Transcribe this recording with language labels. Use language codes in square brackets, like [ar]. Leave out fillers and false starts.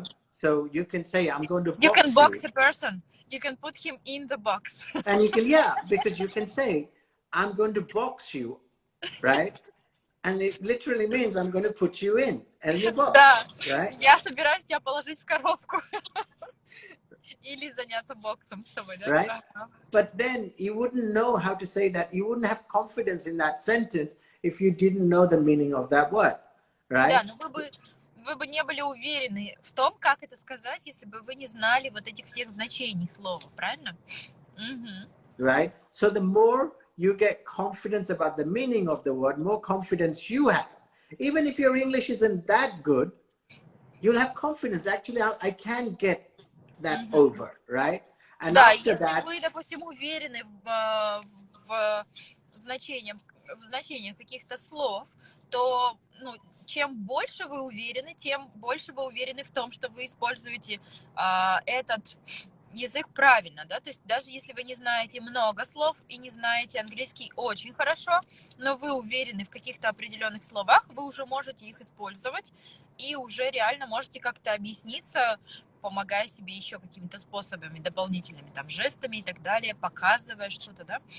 [en] So you can say, I'm going to box you. You can box a person. You can put him in the box. And you can, because you can say, I'm going to box you, right? And it literally means I'm going to put you in the box, [ru] Да, [en] right? [ru] я собираюсь тебя положить в коробку. Или заняться боксом с тобой, да? [en] Right? But then you wouldn't know how to say that. You wouldn't have confidence in that sentence if you didn't know the meaning of that word, right? [ru] Да, но вы бы не были уверены в том, как это сказать, если бы вы не знали вот этих всех значений слова, правильно? [en] Right? So the more you get confidence about the meaning of the word, more confidence you have. Even if your English isn't that good, you'll have confidence. Actually, I can get that over, right? And [ru] да, [en] after [ru] если [en] that, [ru] вы, допустим, уверены в значениях каких-то слов, то, чем больше вы уверены, тем больше вы уверены в том, что вы используете этот язык правильно, да, то есть даже если вы не знаете много слов и не знаете английский очень хорошо, но вы уверены в каких-то определенных словах, вы уже можете их использовать и уже реально можете как-то объясниться, помогая себе еще какими-то способами дополнительными, там, жестами и так далее, показывая что-то, да.